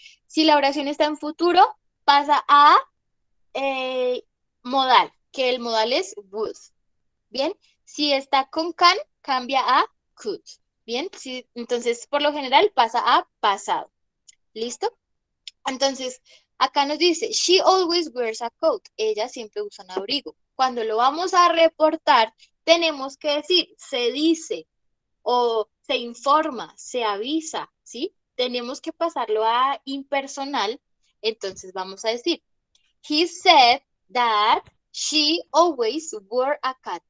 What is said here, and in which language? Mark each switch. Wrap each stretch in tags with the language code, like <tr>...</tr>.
<es>Si la oración está en futuro, pasa a modal, que el modal es would. Bien, si está con can, cambia a could. Bien, entonces por lo general pasa a pasado. ¿Listo? Entonces, acá nos dice,</es> <en>she always wears a coat.</en> <es>Ella siempre usa un abrigo. Cuando lo vamos a reportar, tenemos que decir, se dice o se informa, se avisa, ¿sí? Tenemos que pasarlo a impersonal. Entonces vamos a decir,</es> <en>he said that she always wore a cat.</en>